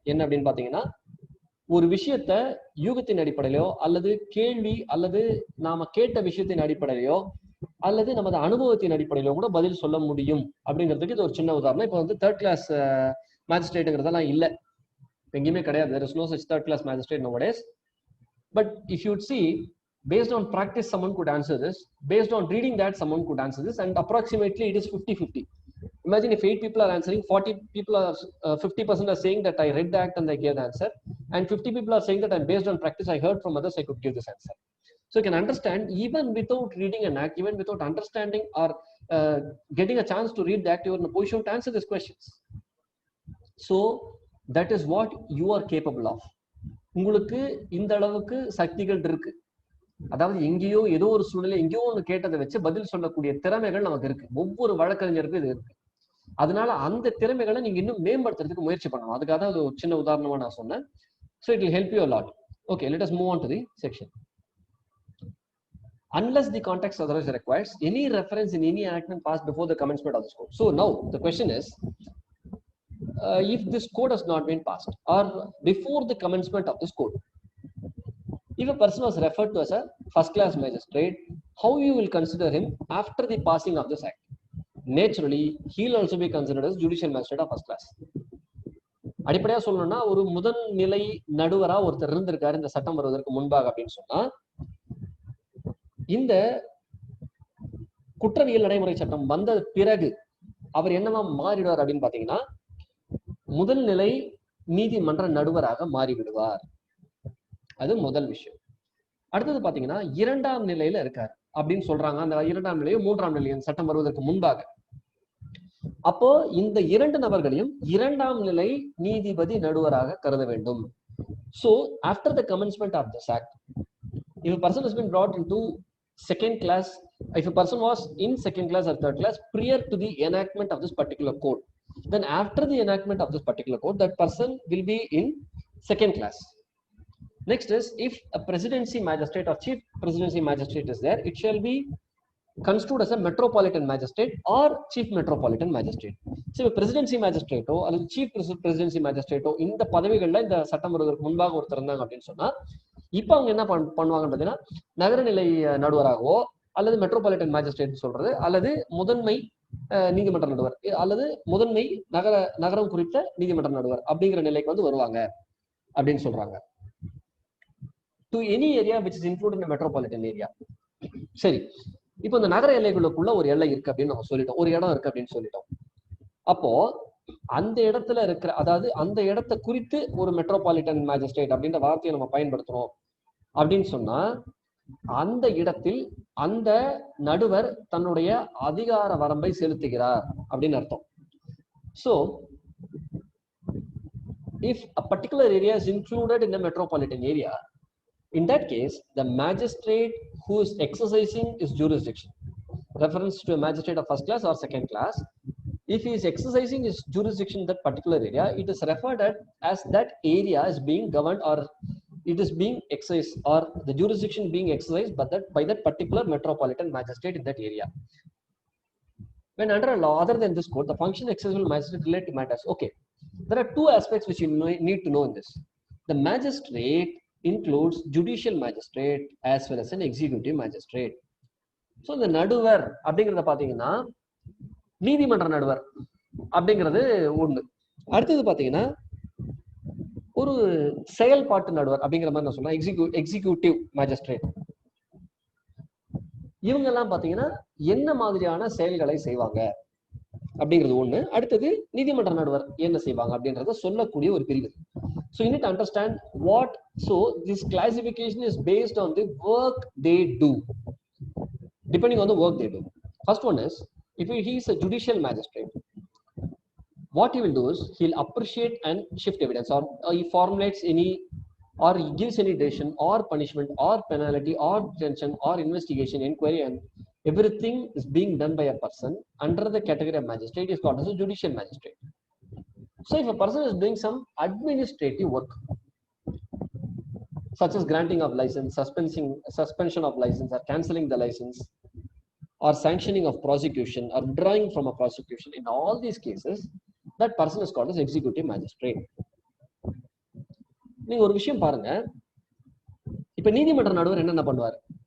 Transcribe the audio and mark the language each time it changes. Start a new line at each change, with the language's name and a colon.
Tamil: என்ன அப்படின்னு பாத்தீங்கன்னா, ஒரு விஷயத்த யூகத்தின் அடிப்படையிலோ அல்லது கேள்வி அல்லது நாம கேட்ட விஷயத்தின் அடிப்படையிலோ அல்லது நமது அனுபவத்தின் அடிப்படையிலோ கூட பதில் சொல்ல முடியும் அப்படிங்கிறதுக்கு இது ஒரு சின்ன உதாரணம். இப்போ வந்து தேர்ட் கிளாஸ் மேஜிஸ்ட்ரேட்டுங்கிறதெல்லாம் இல்லை, எங்கேயுமே கிடையாது.
English: There is no such third class magistrate nowadays. But if you would see, based on practice someone could answer this, based on reading that someone could answer this, and approximately it is 50-50. Imagine if 8 people are answering, 40 people are 50% are saying that I read the act and I gave the answer, and 50 people are saying that I'm based on practice, I heard from others, I could give this answer. So you can understand, even without reading an act, even without understanding or getting a chance to read the act, you are in a position to answer these questions. So that is what you are capable of.
Tamil: உங்களுக்கு இந்த அளவுக்கு சக்திகள் இருக்கு. அதாவது எங்கேயோ ஏதோ ஒரு சூழ்நிலை எங்கேயோ ஒன்று கேட்டதை வச்சு பதில் சொல்லக்கூடிய திறமைகள் நமக்கு இருக்கு. ஒவ்வொரு வழக்கறிஞருக்கும் இது இருக்கு. அதனால அந்த திறமைகளை நீங்க இன்னும் மேம்படுத்துறதுக்கு முயற்சி பண்ணணும். அதுக்காக அது ஒரு சின்ன உதாரணமா நான் சொன்னேன்.
English: So it will help you a lot. Okay, let us move on to the section. Unless the context otherwise requires, any reference in any enactment passed before the commencement of this code. So now the question is, if this code has not been passed or before the commencement of this code, if a person was referred to as a first class magistrate, how you will consider him after the passing of this act? Naturally, he will also be considered as judicial magistrate of first class.
Tamil: அடிப்படையா சொல்லணும்னா, ஒரு முதல் நிலை நடுவரா ஒருத்தர் இருந்திருக்காரு இந்த சட்டம் வருவதற்கு முன்பாக அப்படின்னு சொன்னா, இந்த குற்றவியல் நடைமுறை சட்டம் வந்த பிறகு அவர் என்னவா மாறிடுவார் அப்படின்னு பாத்தீங்கன்னா, முதல் நிலை நீதிமன்ற நடுவராக மாறிவிடுவார். அது முதல் விஷயம். அடுத்தது பாத்தீங்கன்னா, இரண்டாம் நிலையில இருக்காரு அப்படின்னு சொல்றாங்க. அந்த இரண்டாம் நிலையோ மூன்றாம் நிலையும் சட்டம் வருவதற்கு முன்பாக அப்போ இந்த இரண்டு நபர்களையும் இரண்டாம் நிலை நீதிபதி நடுவராக கருத வேண்டும்.
English: So after the commencement of this act, if a person has been brought into second class, if a person was in second class or third class prior to the enactment of this particular code, then after the enactment of this particular code, that person will be in second class. Next is, if a presidency magistrate or chief presidency magistrate is there, it shall be construed as a metropolitan magistrate or chief metropolitan magistrate. So presidency magistrate or chief presidency magistrate
Tamil: இந்த பதவிகள்ல இந்த சட்டம் வருவதற்கு முன்பாக ஒருத்தர் இருந்தாங்க அப்படின்னு சொன்னா இப்போ அவங்க என்ன பண்ணுவாங்கன்னு பார்த்தீங்கன்னா நகரநிலை நடுவராகவோ அல்லது மெட்ரோபாலிட்டன் மேஜிஸ்ட்ரேட் சொல்றது அல்லது முதன்மை நீதிமன்ற நடுவர் அல்லது முதன்மை நகரம் குறித்த நீதிமன்ற நடுவர் அப்படிங்கிற நிலைக்கு வந்து வருவாங்க அப்படின்னு சொல்றாங்க.
English: To any area which is included in metropolitan area.
Tamil: சரி, இப்போ இந்த நகர எல்லைகளுக்குள்ள ஒரு எல்லை இருக்கு அப்படின்னு நம்ம சொல்லிட்டோம், ஒரு இடம் இருக்கு அப்படின்னு சொல்லிட்டோம். அப்போ அந்த இடத்துல இருக்கிற, அதாவது அந்த இடத்தை குறித்து ஒரு மெட்ரோபாலிட்டன் மேஜிஸ்ட்ரேட் அப்படின்ற வார்த்தையை நம்ம பயன்படுத்துறோம் அப்படின்னு சொன்னா அந்த இடத்தில் அந்த நடுவர் தன்னுடைய அதிகார வரம்பை செலுத்துகிறார் அப்படின்னு அர்த்தம்.
English: So if a particular area is included in the metropolitan area, in that case the magistrate who is exercising his jurisdiction, reference to a magistrate of first class or second class, if he is exercising his jurisdiction in that particular area, it is referred as that area is being governed or it is being exercised or the jurisdiction being exercised by that particular metropolitan magistrate in that area. When under a law other than this code, the function exercised by magistrate relate to matters. Okay, there are two aspects which you need to know in this. The magistrate includes judicial magistrate as well as an executive magistrate. So the
Tamil: நடுவர் அப்படிங்கறத பாத்தீங்கன்னா நீதிமன்ற நடுவர் அப்படிங்கிறது ஒண்ணு. அடுத்தது பாத்தீங்கன்னா ஒரு செயல்பாட்டு நடுவர் அப்படிங்கிற மாதிரி நான் சொல்றேன், எக்ஸிக்யூட்டிவ் மேஜிஸ்ட்ரேட். இவங்க எல்லாம் பாத்தீங்கன்னா என்ன மாதிரியான செயல்களை செய்வாங்க அப்படிங்கிறது ஒண்ணு. அடுத்தது நீதிமன்ற நடுவர் என்ன செய்வாங்க அப்படின்றத சொல்லக்கூடிய ஒரு பிரிவு.
English: So you need to understand what, so this classification is based on the work they do, depending on the work they do. First one is, if he is a judicial magistrate, what he will do is he'll appreciate and shift evidence, or he formulates any, or he gives any decision or punishment or penalty or detention or investigation, inquiry, and everything is being done by a person under the category of magistrate is called as a judicial magistrate. So if a person is doing some administrative work such as granting of license, suspension of license, or cancelling the license, or sanctioning of prosecution, or withdrawing from a prosecution, in all these cases that person is called as executive magistrate.
Tamil: நீங்க ஒரு விஷயம் பாருங்க, இப்ப நீதிமன்ற நடுவர் என்னென்ன பண்ணுவார்?